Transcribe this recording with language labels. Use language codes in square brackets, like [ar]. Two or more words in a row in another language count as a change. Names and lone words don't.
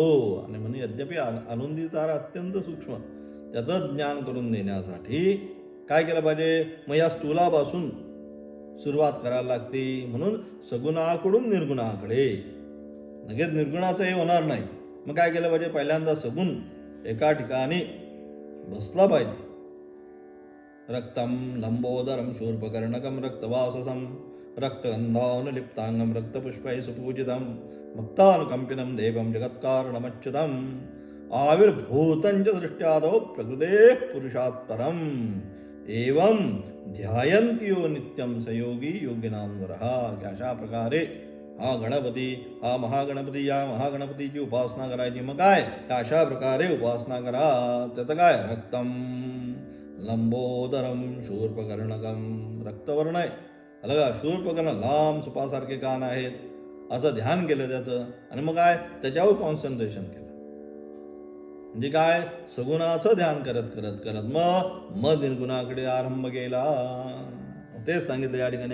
[mr] आणि म्हणून यद्यपि अरुंधती तारा अत्यंत सूक्ष्म, त्याचं ज्ञान करून देण्यासाठी काय केलं पाहिजे, मग या स्थूलापासून सुरुवात करायला लागते. म्हणून सगुणाकडून निर्गुणाकडे, लगेच निर्गुणाचं हे होणार नाही. मग काय केलं पाहिजे, पहिल्यांदा सगुण एका ठिकाणी बसला पाहिजे. [sa] रक्तम लंबोदरम शूर्पकर्णकम रक्तवाससम रक्तगंधानुलिप्तांगम रक्तपुष्पैः सुपूजितं भक्तानुकंपिनं देवं जगत्कारणमच्युतम् आविर्भूतं च दृष्ट्यादौ प्रकृतेः पुरुषात् परम् एवं ध्यायन्ति यो नित्यं स योगी योगिनांवरः. [mr] अशा प्रकारे हा गणपती, हा महागणपती, या महागणपतीची उपासना करायची. मग काय, अशा प्रकारे उपासना करा. त्याचं काय, [sa] रक्तम लंबोदरम शूर्पकर्णकम, [mr] रक्तवर्ण आहे, अलगा शूर्पकर्ण, लांब सुपासारखे कान आहेत, असं ध्यान केलं त्याचं. आणि मग काय, त्याच्यावर कॉन्सन्ट्रेशन केलं. म्हणजे काय, सगुणाचं ध्यान करत करत करत मग निर्गुणाकडे आरंभ केला. तेच सांगितलं या ठिकाणी.